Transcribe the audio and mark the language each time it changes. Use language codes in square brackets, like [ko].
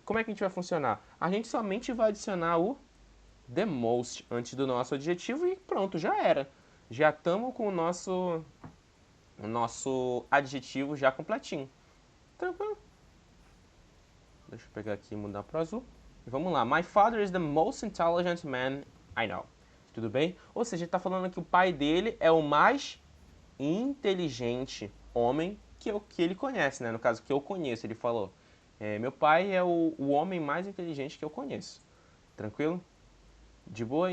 [pt] Como é que a gente vai funcionar? A gente somente vai adicionar o [en] the most [pt] antes do nosso adjetivo e pronto, já era. Já estamos com o nosso adjetivo já completinho. Tranquilo? Deixa eu pegar aqui e mudar para azul. Vamos lá. [en] My father is the most intelligent man I know. [pt] Tudo bem? Ou seja, ele está falando que o pai dele é o mais inteligente homem que ele conhece, né? No caso, que eu conheço, ele falou. Meu pai é o homem mais inteligente que eu conheço. Tranquilo? De boa?